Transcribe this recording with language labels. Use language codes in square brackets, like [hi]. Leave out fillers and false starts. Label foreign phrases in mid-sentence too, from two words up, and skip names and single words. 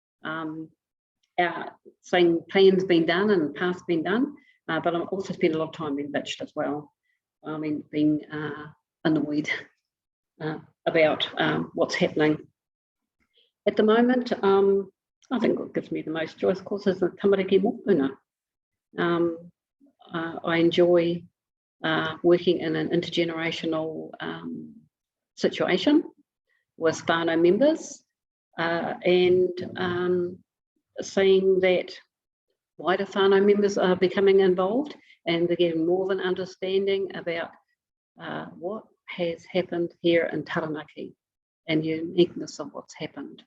[en] Seeing plans being done and paths being done, but I'm also spend a lot of time being bitched as well. I mean, being annoyed about what's happening. At the moment, I think what gives me the most joy, of course, is the [mi] tamariki mokopuna. [en] I enjoy working in an intergenerational situation with whānau members, and seeing that wider whānau members are becoming involved and they're getting more of an understanding about what has happened here in Taranaki and the uniqueness of what's happened.